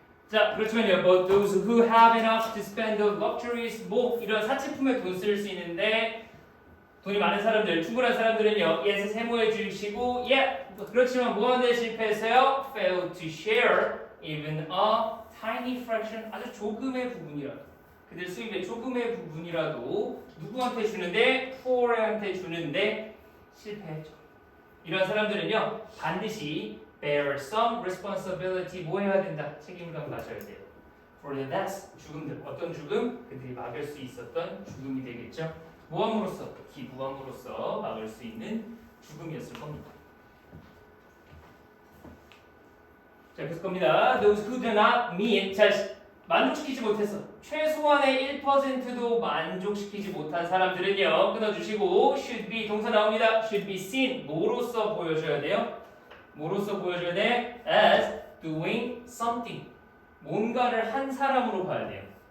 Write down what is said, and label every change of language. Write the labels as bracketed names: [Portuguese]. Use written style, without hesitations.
[Korean] 자, 그렇지만요. But those who have enough to spend on luxuries, 뭐 이런 사치품에 돈 쓸 수 있는데 돈이 많은 사람들, 충분한 사람들은요. 예스 세모해 주시고, 그렇지만 뭐하는데 실패했어요? [English] Failed to share even a tiny fraction, 아주 조금의 부분이라도. [Korean] 그들 수입의 조금의 부분이라도 누구한테 주는데? poor한테 주는데 실패했죠. 이런 사람들은요. 반드시 bear some responsibility 뭐 해야 된다? 책임감 가져야 돼요. For the deaths 죽음들 어떤 죽음? 그들이 막을 수 있었던 죽음이 되겠죠. 모함으로써 기부함으로써 막을 수 있는 죽음이었을 겁니다. 자, 계속 겁니다. Those who do not meet 자 만족시키지 못했어. 최소한의 1%도 만족시키지 못한 사람들은요. 끊어주시고 should be 동사 나옵니다. should be seen 뭐로써 보여줘야 돼요? 뭐로써 보여줘야 돼? as doing something 뭔가를 한 사람으로 봐야 돼요.